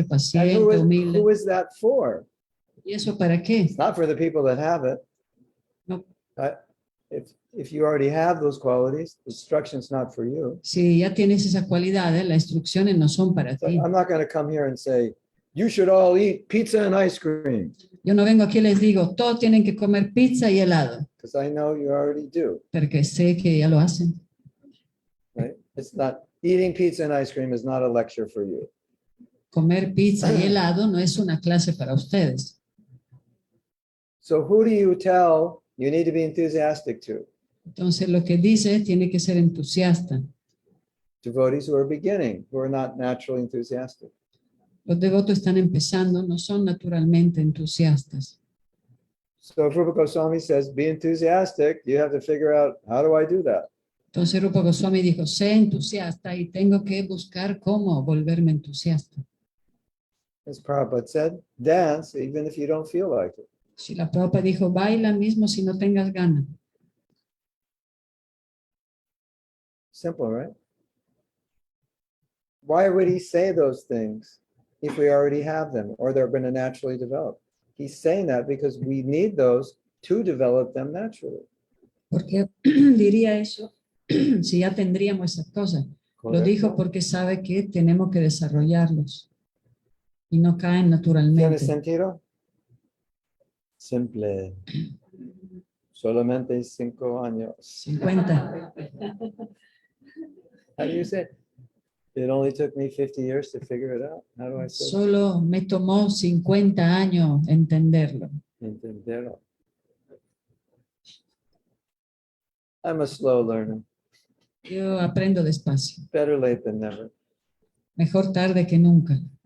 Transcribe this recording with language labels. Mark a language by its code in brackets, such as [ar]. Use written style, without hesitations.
[en] And [es] paciente, [en] who [es] humilde. [en] is that for? [es] ¿Y eso para qué? [en] It's not for the people that have it. [es] No. [en] if you already have those qualities, the instruction's not for you. [es] Si ya tienes esas cualidades, las instrucciones no son para [en] So [es] ti. [en] I'm not going to come here and say, you should all eat pizza and ice cream, [es] Yo no vengo aquí y les digo, todos tienen que comer pizza y helado, [en] because I know you already do, [es] porque sé que ya lo hacen. [en] right? It's not, eating pizza and ice cream is not a lecture for you. [es] Comer pizza y helado no es una clase para ustedes. [en] So who do you tell you need to be enthusiastic to? [es] Entonces, lo que dice tiene que ser entusiasta. [en] Devotees who are beginning, who are not naturally enthusiastic. [es] Los devotos están empezando, no son naturalmente entusiastas. [en] So if Rupa Goswami says, be enthusiastic, you have to figure out, how do I do that? [es] Entonces, Rupa Goswami dijo, sé entusiasta y tengo que buscar cómo volverme entusiasta. [en] As Prabhupada said, dance even if you don't feel like it. [es] Srila Prabhupada dijo, baila mismo si no tengas ganas. [en] Simple, right? Why would he say those things if we already have them or they're going to naturally develop? He's saying that because we need those to develop them naturally. [es] ¿Por qué diría eso si ya tendríamos esas cosas? Lo dijo porque sabe que tenemos que desarrollarlos y no caen ¿Tiene naturalmente. sentido? Simple. Solamente 5 años. 50. [en] How do you say it? It only took me 50 years to figure it out. How do I say it? [es] Solo me tomó 50 años entenderlo. Entenderlo. [en] I'm a slow learner. [es] Yo aprendo despacio. [en] Better late than never. [es] Mejor tarde que nunca.